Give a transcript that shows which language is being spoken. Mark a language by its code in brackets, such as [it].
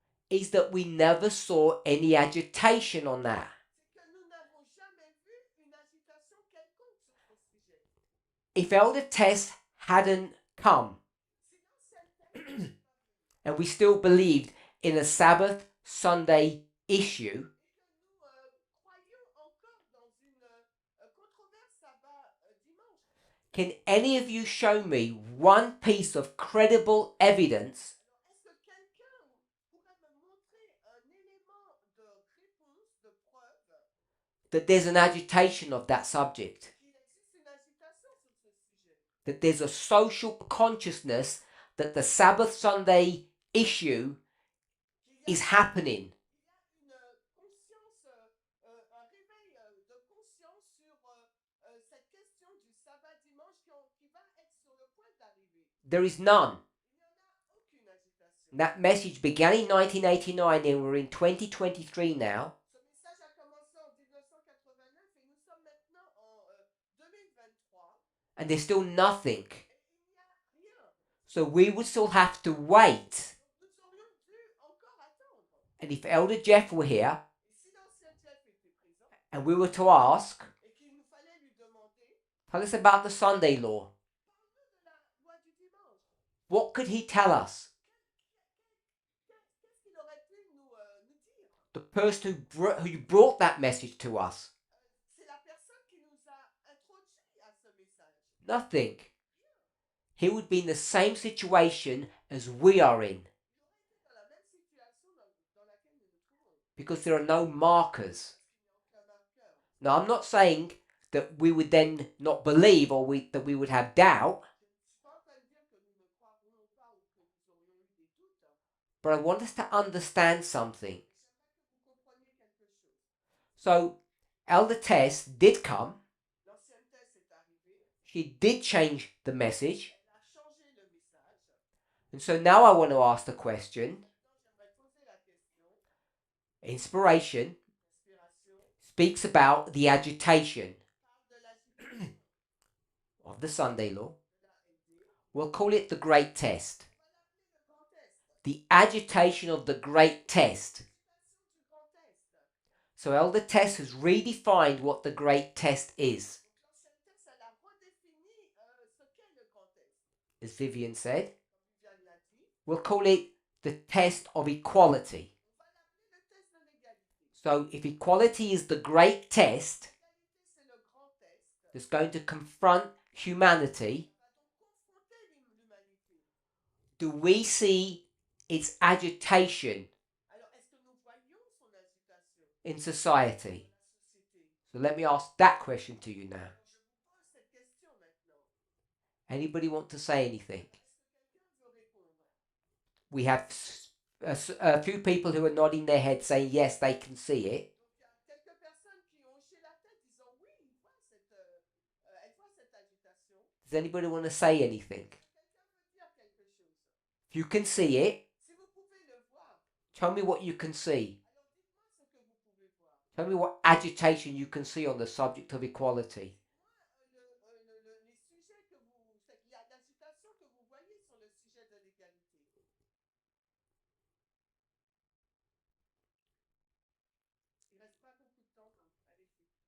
[en] is that we never saw any agitation on that. [fr] c'est que nous n'avons jamais vu une agitation quelconque sur ce sujet. [en] If Elder Tess hadn't come [fr] Si l'ancienne thèse n'était pas venue [en] and we still believed in a Sabbath Sunday issue, [fr] et que nous croyions encore dans une controverse sabbat-dimanche, [en] can any of you show me one piece of credible evidence [fr] alors est-ce que quelqu'un pourrait me montrer un élément de réponse, de preuve, [en] that there's an agitation of that subject? [fr] qu'il existe une agitation sur ce sujet? [en] That there's a social consciousness that the Sabbath Sunday issue [fr] Qu'il y [en] is a, happening. [fr] il y a une conscience, un réveil de conscience sur cette question du sabbat-dimanche qui va être sur le point d'arriver. [en] There is none. [fr] Il n'y en a aucune agitation. [en] That message began in 1989 and we're in 2023 now. [fr] Ce message a commencé en 1989 et nous sommes maintenant en 2023 [en] And there's still nothing. [fr] et il n'y a rien. [en] So we would still have to wait. [fr] Nous aurions dû encore attendre. [en] And if Elder Jeff were here [fr] Et si l'ancien Jeff était présent [en] and we were to ask, [fr] et qu'il nous fallait lui demander, [en] tell us about the Sunday law, [fr] parle-nous de la loi du dimanche. [en] what could he tell us? [fr] Qu'est-ce qu'il aurait pu nous dire? [en] The person who brought that message to us? [fr] C'est la personne qui nous a introduit à ce message. [en] Nothing. He would be in the same situation as we are in [fr] Il aurait été dans la même situation dans laquelle nous nous trouvons. [en] because there are no markers. [fr] Parce qu'il n'y a aucun marqueur. [en] Now, I'm not saying that we would then not believe or that we would have doubt, [fr] Je ne suis pas en train de dire que nous ne croirions pas ou que nous aurions eu des doutes. [en] but I want us to understand something. [fr] J'aimerais que vous compreniez quelque chose. [en] So, Elder Tess did come. [fr] L'ancienne thèse est arrivée. [en] She did change the message. [fr] Elle a changé le message. [en] And so now I want to ask the question. [fr] Maintenant, j'aimerais poser la question. [en] Inspiration [fr] L'inspiration [en] speaks about the agitation [fr] parle de l'agitation [en] of the Sunday law. [fr] de la LD. [en] We'll call it the Great Test. [fr] On va l'appeler le grand test. [en] The agitation of the Great Test. [fr] L'agitation du grand test. [en] So Elder Tess has redefined what the Great Test is. [fr] Donc l'ancienne thèse, elle a redéfini ce qu'est le grand test. [en] As Vivian said, [fr] Comme Viviane l'a dit, [en] we'll call it the test of equality. [fr] on va l'appeler le test de l'égalité. [en] So if equality is the great test [fr] L'égalité, c'est le grand test. [en] that's going to confront humanity, [fr] On va donc confronter l'humanité. [en] do we see its agitation [fr] Alors, est-ce que nous voyons son agitation [en] in society? [fr] dans la société? [en] So let me ask that question to you now. [fr] Alors, je vous pose cette question maintenant. [en] Anybody want to say anything? [fr] Est-ce que quelqu'un veut répondre? [en] We have a few people who are nodding their head saying yes, they can see it. [fr] Donc, il y a quelques personnes qui ont hoché la tête disant oui, elles voient cette agitation. [en] Does anybody want to say anything? [fr] Quelqu'un veut dire quelque chose. [en] If you can see it, [fr] Si vous pouvez le voir, [en] tell me what you can see. [fr] alors dites-moi ce que vous pouvez voir. [en] Tell me what agitation you can see on the subject of equality. [fr] Moi, les sujets que vous, l'agitation que vous voyez sur le sujet de l'égalité. Il ne reste pas beaucoup de temps, donc allez-y.